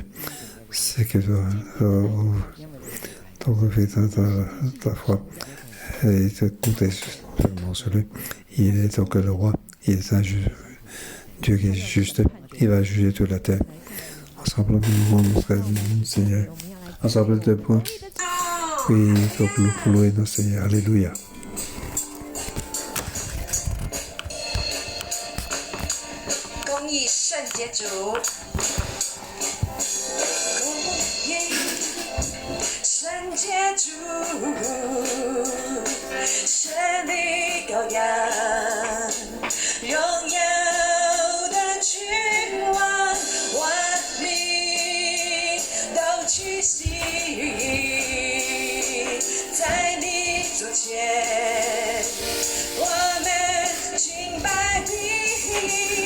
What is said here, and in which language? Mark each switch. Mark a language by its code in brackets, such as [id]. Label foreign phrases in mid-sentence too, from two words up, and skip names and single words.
[fr] C'est que donc ta foi et te compter seulement sur lui. Il est donc le roi, il est un Dieu qui est juste, il va juger toute la terre. Ensemble, nous rendons notre Seigneur. Ensemble, 2 points. Oui, donc nous louer notre Seigneur. Alléluia. [zh] 公义圣洁主，圣洁主，神的羔羊，荣耀的君王，万民都屈膝，在你座前，我们敬拜你。